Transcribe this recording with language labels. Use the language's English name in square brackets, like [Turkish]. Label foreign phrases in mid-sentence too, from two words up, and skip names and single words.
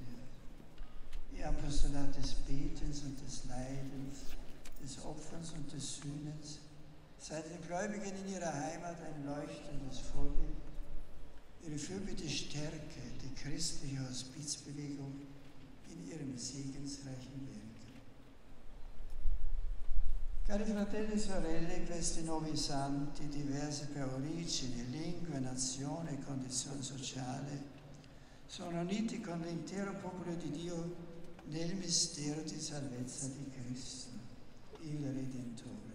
[German] Ihr Apostolat des Betens und des Leidens, des Opferns und des Sühnens sei den Gläubigen in ihrer Heimat ein leuchtendes Vorbild. Ihre Fürbitte stärke die christliche Hospizbewegung in ihrem segensreichen Werk. [Italian] Cari fratelli e sorelle, questi nuovi santi, diversi per origine, lingue, nazione e condizione sociale, sono uniti con l'intero popolo di Dio nel mistero di salvezza di Cristo, il Redentore.